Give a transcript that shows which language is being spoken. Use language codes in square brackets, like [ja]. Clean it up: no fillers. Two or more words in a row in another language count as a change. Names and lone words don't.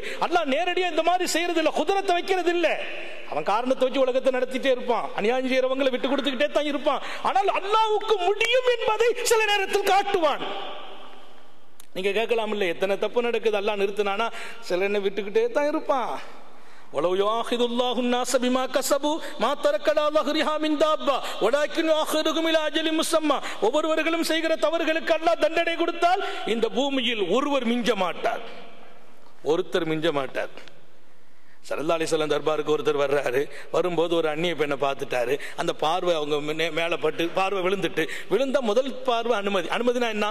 [ta] அல்லாஹ் நேரடியா இந்த மாதிரி செய்யறது இல்ல, குதிரத்தை வைக்கிறது இல்ல. அவன் காரணத்தை வச்சு உலகத்தை நடத்திட்டே இருப்பான், அநியாயம் செய்யறவங்களை விட்டு கொடுத்துக்கிட்டே தான் இருப்பான். ஆனால் அல்லாஹ்வுக்கு முடியும் என்பதை சில நேரத்தில் காட்டுவான். நீங்க கேட்கலாம், இல்ல எத்தனை தப்பு நடக்குது, அல்லாஹ் நிறுத்தினானா? சில என்ன விட்டுக்கிட்டே தான் இருப்பான். [ar] ولو يؤاخذ الله الناس بما كسبوا ما ترك على ظهرها من دابة ولكن يؤخرهم إلى أجل مسمى. [ta] ஒவ்வொருவர்களும் செய்கிற தவறுகளுக்கு அல்லாஹ் தண்டனை கொடுத்தால் இந்த பூமியில் ஒருவர் மிஞ்ச மாட்டார், ஒருத்தர் மிஞ்ச மாட்டார். [ar] صلى الله عليه وسلم [ta] தர்பாருக்கு ஒருத்தர் வர்றாரு. வரும்போது ஒரு அந்நிய பெண்ணை பார்த்துட்டாரு. அந்த பார்வை அவங்க மேல பட்டு பார்வை விழுந்தா முதல் பார்வை அனுமதினா என்ன?